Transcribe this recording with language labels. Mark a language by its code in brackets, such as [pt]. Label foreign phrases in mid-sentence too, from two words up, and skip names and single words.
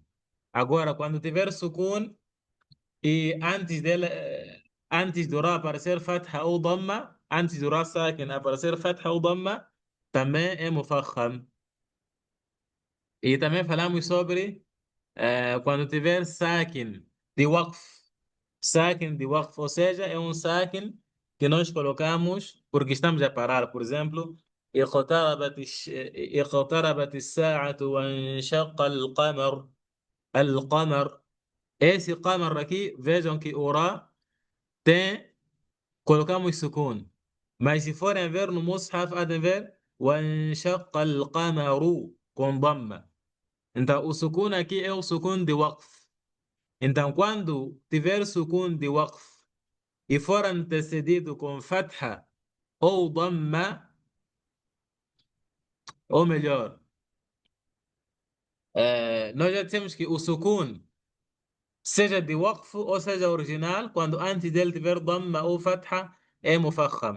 [pt] Agora, quando tiver sukun e antes dele, antes do ra aparecer fatha ou dhamma, antes do ra sakin aparecer fatha ou dhamma, também é mufakham. E também falamos sobre quando tiver sakin de waqf. Sakin de waqf, ou seja, é um sakin que nós colocamos porque estamos a parar. Por exemplo, [ar] اقتربت الساعة وانشق القمر. القمر. [pt] Esse qamar aqui, vejam que o ra tem, colocamos sukun. Mas se forem ver no Mus'haf, há de ver [ar] وانشق القمر [pt] com dhamma. Então, o sukun aqui é o sukun de waqf. Então, quando tiver sukun de waqf e for antecedido com fatha ou dhamma, ou melhor, nós já dissemos que o sukun, seja de waqf ou seja original, quando antes dele tiver dhamma ou fatha, é mufakham.